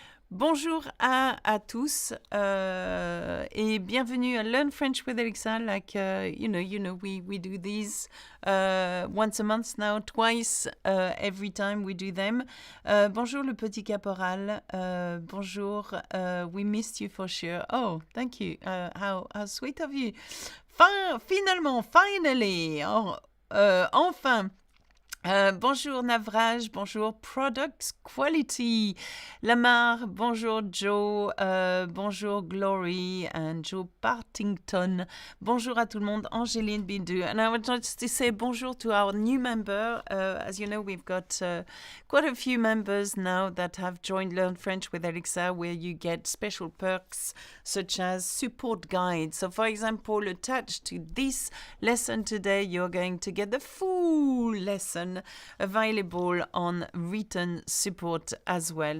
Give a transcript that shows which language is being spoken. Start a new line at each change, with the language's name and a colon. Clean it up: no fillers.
French: Bonjour à tous et bienvenue à Learn French with Alexa.
English: Like we do these once a month now, twice every time we do them.
French: Bonjour le petit caporal. Bonjour.
English: We missed you for sure. Oh, thank you. How sweet of you. Finally. Oh, enfin.
French: Bonjour Navraj, bonjour Product Quality, Lamar, bonjour Joe, bonjour Glory and Joe Partington. Bonjour à tout le monde, Angéline Bindu.
English: And I would just to say bonjour to our new member. As you know, we've got quite a few members now that have joined Learn French with Alexa, where you get special perks such as support guides. So for example, attached to this lesson today, you're going to get the full lesson available on written support as well.